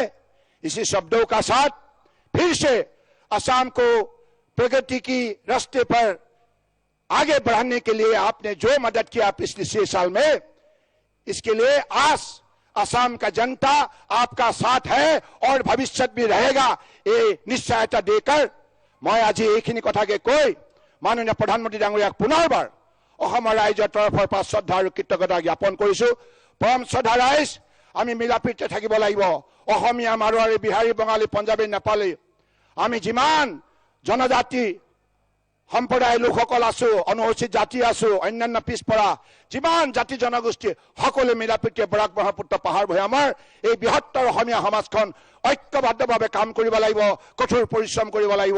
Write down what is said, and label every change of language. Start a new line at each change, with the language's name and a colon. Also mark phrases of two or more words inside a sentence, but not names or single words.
Hindi: इसी शब्दों का साथ फिर से असम को प्रगति की रास्ते पर आगे बढ़ाने के लिए आपने जो मदद किया पिछले 6 साल में, इसके लिए आज असम का जनता आपका साथ है और भविष्य भी रहेगा, ये निश्चयता देकर मैं आज
Assamese: এইখিনি কথাকে কৈ মাননীয় প্ৰধানমন্ত্ৰী ডাঙৰীয়াক পুনৰবাৰ অসম ৰাইজৰ তৰফৰ পৰা শ্ৰদ্ধা আৰু কৃতজ্ঞতা জ্ঞাপন কৰিছো। পৰম শ্ৰদ্ধা ৰাইজ, আমি মিলাপ্ৰীতিৰে থাকিব লাগিব। অসমীয়া, মাৰোৱাৰী, বিহাৰী, বঙালী, পঞ্জাবী, নেপালী, আমি যিমান জনজাতি সম্প্ৰদায়ৰ লোকসকল আছো, অনুসূচিত জাতি আছো, অন্যান্য পিছপৰা যিমান জাতি জনগোষ্ঠী সকলো মিলাপ্ৰীতিৰে বৰাক ব্ৰহ্মপুত্ৰ পাহাৰ ভৈয়ামৰ এই বৃহত্তৰ অসমীয়া সমাজখন ঐক্যবদ্ধভাৱে কাম কৰিব লাগিব, কঠোৰ পৰিশ্ৰম কৰিব লাগিব।